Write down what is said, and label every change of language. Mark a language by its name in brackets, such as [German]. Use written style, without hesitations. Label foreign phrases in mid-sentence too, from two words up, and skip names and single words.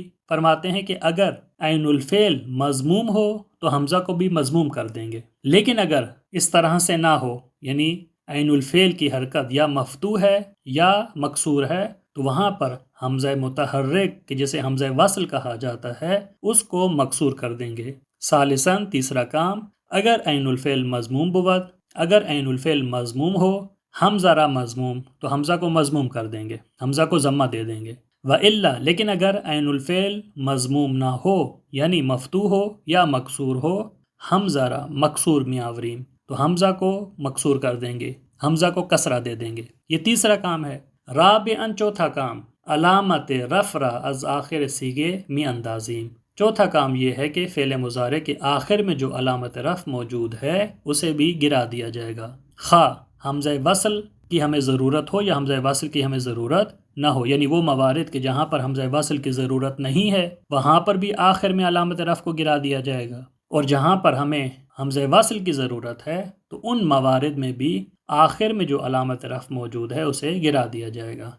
[Urdu] فرماتے ہیں کہ اگر عین الفعل مضموم ہو تو حمزہ کو بھی مضموم کر دیں گے، لیکن اگر اس طرح سے نہ ہو، یعنی عین الفعل کی حرکت یا مفتوح ہے یا مکسور ہے، تو وہاں پر حمزہ متحرک کہ جسے حمزہ وصل کہا جاتا ہے اس کو مکسور کر دیں گے۔ ثالثاً تیسرا کام، [Persian] اگر عین الفعل مضموم بود، [Urdu] اگر عین الفعل مضموم ہو [Persian] حمزہ را مضموم [Urdu] تو حمزہ کو مضموم کر دیں گے، حمزہ کو ضمہ دے دیں گے۔ و الا لیکن اگر عین الفعل مضموم نہ ہو یعنی مفتوح ہو یا مکسور ہو، [Persian] حمزہ را مکسور میاوریم [Urdu] تو حمزہ کو مکسور کر دیں گے، حمزہ کو کسرہ دے دیں گے۔ یہ تیسرا کام ہے۔ رابعاً چوتھا کام، [Persian] علامت رفع را از آخر صیغے می اندازیم۔ [Urdu] چوتھا کام یہ ہے کہ فعل مضارع کے آخر میں جو علامت رفع موجود ہے اسے بھی گرا دیا جائے گا، خواہ حمزہ وصل کی ہمیں ضرورت ہو یا حمزہ وصل کی ہمیں ضرورت نہ ہو، یعنی وہ موارد کہ جہاں پر حمزہ وصل کی ضرورت نہیں ہے وہاں پر بھی آخر میں علامت رفع کو گرا دیا جائے گا، اور جہاں پر ہمیں حمزہ وصل کی ضرورت ہے تو ان موارد میں بھی آخر میں جو علامت رفع موجود ہے اسے گرا دیا جائے گا۔